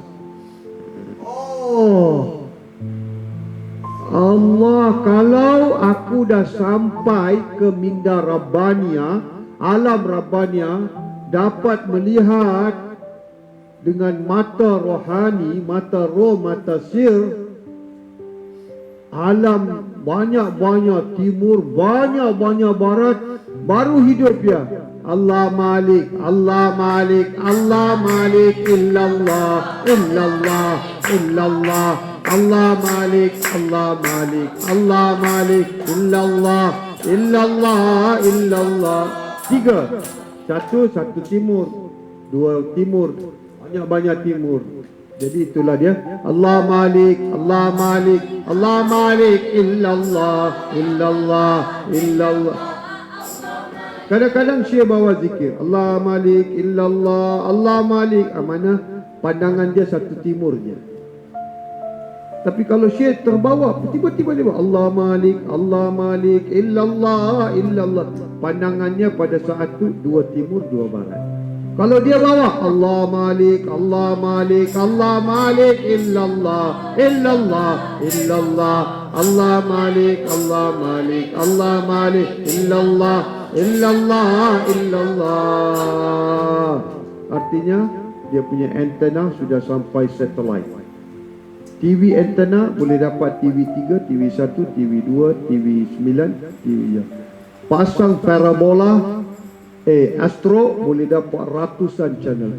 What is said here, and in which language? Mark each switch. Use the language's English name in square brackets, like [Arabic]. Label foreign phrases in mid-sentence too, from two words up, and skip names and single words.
[Malay] Oh Allah, kalau aku dah sampai ke Minda Rabbaniyah, alam Rabbaniyah, dapat melihat dengan mata rohani, mata roh, mata sir, alam banyak timur, banyak barat, baru hidup ya. [Arabic] الله مالك، الله مالك، الله مالك إلا الله، إلا الله، إلا الله. الله مالك، الله مالك، الله مالك إلا الله، إلا الله، إلا الله. [Malay] Tiga, satu timur, dua timur, banyak timur. Jadi itulah dia. [Arabic] الله مالك، الله مالك، الله مالك إلا الله، إلا الله، إلا الله. [Malay] Kadang-kadang Syekh bawa zikir [Arabic] الله مالك إلا الله، الله مالك, [Malay] mana pandangan dia satu timur je. Tapi kalau Syekh terbawa, tiba-tiba dia bawa [Arabic] الله مالك، الله مالك إلا الله، إلا الله, [Malay] pandangannya pada saat itu dua timur, dua barat. Kalau dia bawa [Arabic] الله مالك، الله مالك، الله مالك إلا الله، إلا الله، إلا الله، الله مالك، الله مالك، الله مالك إلا الله، إلا الله، إلا الله. [Malay] Artinya dia punya antena sudah sampai satelit. TV antena boleh dapat TV 3, TV 1, TV 2, TV 9, TV ya. Pasang parabola, Astro boleh dapat ratusan channel.